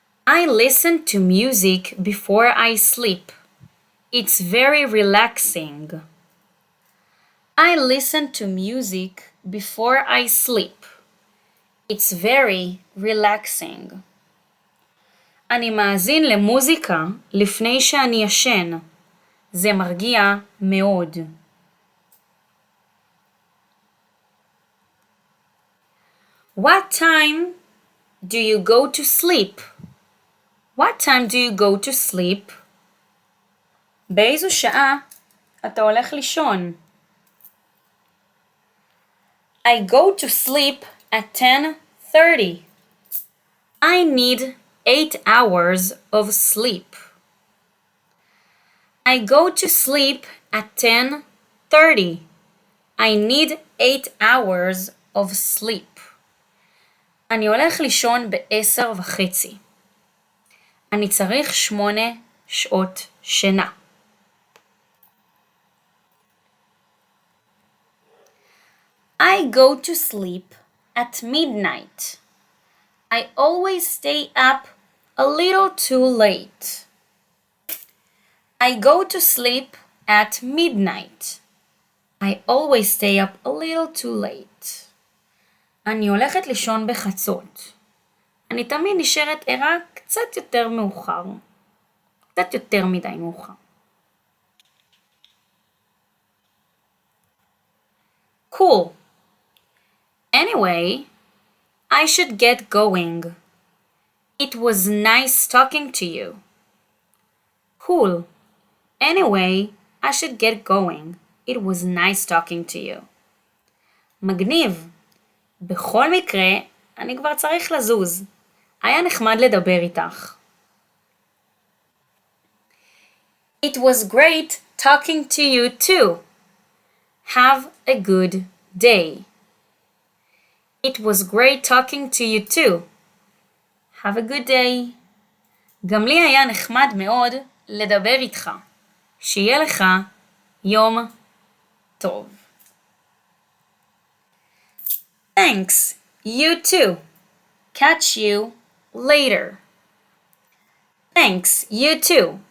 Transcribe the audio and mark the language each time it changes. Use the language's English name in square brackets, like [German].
[English] I listen to music before I sleep. It's very relaxing. I listen to music before I sleep. It's very relaxing. [Hebrew] אני מאזין למוזיקה לפני שאני ישן. זה מרגיע מאוד. [English] What time do you go to sleep? What time do you go to sleep? [Hebrew] באיזו שעה אתה הולך לישון? [English] I go to sleep at 10:30. I need 8 hours of sleep. I go to sleep at 10:30. I need 8 hours of sleep. [Hebrew] אני הולך לישון ב-10:30. אני צריך 8 שעות שינה. [English] I go to sleep at midnight. I always stay up a little too late. I go to sleep at midnight. I always stay up a little too late. [Hebrew] אני הולכת לישון בחצות. אני תמיד נשארת ערה קצת יותר מאוחר. קצת יותר מדי מאוחר. [English] Cool. Anyway, I should get going. It was nice talking to you. Cool. Anyway, I should get going. It was nice talking to you. [Hebrew] מגניב. בכל מקרה, אני כבר צריך לזוז. היה נחמד לדבר איתך. [English] It was great talking to you too. Have a good day. It was great talking to you too. Have a good day. [Hebrew] גם לי היה נחמד מאוד לדבר איתך. שיהיה לך יום טוב. [English] Thanks. You too. Catch you later. Thanks. You too.